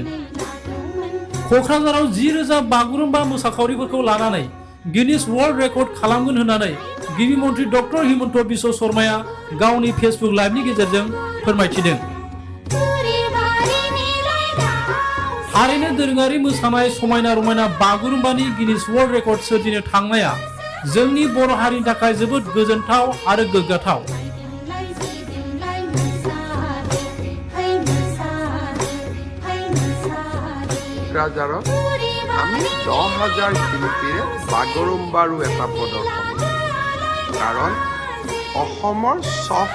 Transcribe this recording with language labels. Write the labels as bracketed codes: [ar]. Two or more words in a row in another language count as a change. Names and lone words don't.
[brx] क'क्राझाराव 10,000 बागुरुम्बा मोसाखावरिफोरखौ लानानै गिनिस वर्ल्ड रेकर्ड खालामगोन होननानै गिबि मन्थ्रि डक्टर हिमन्त बिश्व शर्माया गावनि फेसबुक लाइभनि गेजेरजों फोरमायथिदों। थारैनो दोरोङारि मोसानाय समायना रमायना बागुरुम्बानि गिनिस वर्ल्ड रेकर्ड सोरजिनो थांनाया जोंनि बर' हारिनि थाखाय जोबोद गोजोनथाव आरो गोग्गाथाव। [as] কোকৰাঝাৰত আমি 10,000 শিল্পীৰে বাগৰুম্বাৰো এটা প্ৰদৰ্শনী, কাৰণ অসমৰ ছফ্ট